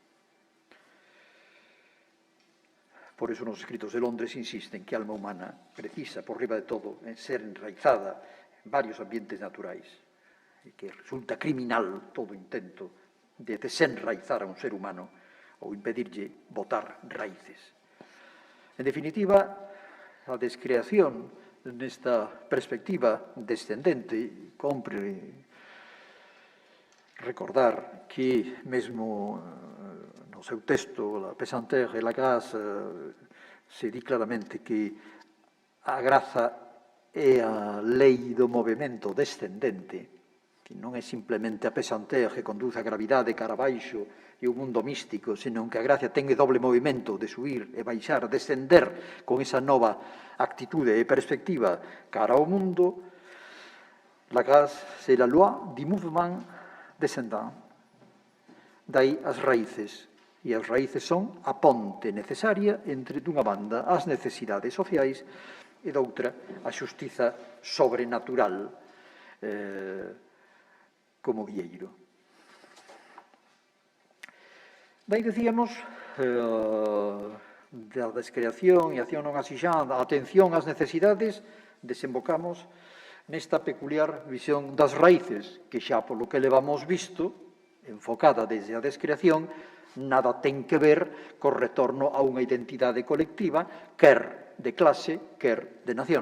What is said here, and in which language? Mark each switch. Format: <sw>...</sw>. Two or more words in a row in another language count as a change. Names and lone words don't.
<gl>Por eso nos escritos de Londres insisten que a alma humana precisa, por riba de todo, en ser enraizada en varios ambientes naturais e que resulta criminal todo intento de desenraizar a un ser humano ou impedirlle botar raíces. En definitiva, a descreación nesta perspectiva descendente compre recordar que mesmo no seu texto,</gl> <fr>la pesanteur e la grace,</fr> <gl>se di claramente que a graza é a lei do movimento descendente, que non é simplemente a pesanteur que conduce a gravidade cara abaixo e o mundo místico, senón que a gracia ten doble movimento de subir e baixar, descender con esa nova actitude e perspectiva cara ao mundo.</gl> <fr>La grace, c'est la loi du mouvement descendant.</fr> <gl>Dai as raíces, e as raíces son a ponte necesaria entre, dunha banda, as necesidades sociais e doutra, a xustiza sobrenatural como guieiro. Dai dicíamos da descreación e acción non asixada, a atención ás necesidades, desembocamos nesta peculiar visión das raíces, que xa polo que levamos visto, enfocada desde a descreación, nada ten que ver co retorno a unha identidade colectiva, quer de clase, quer de nación.</gl>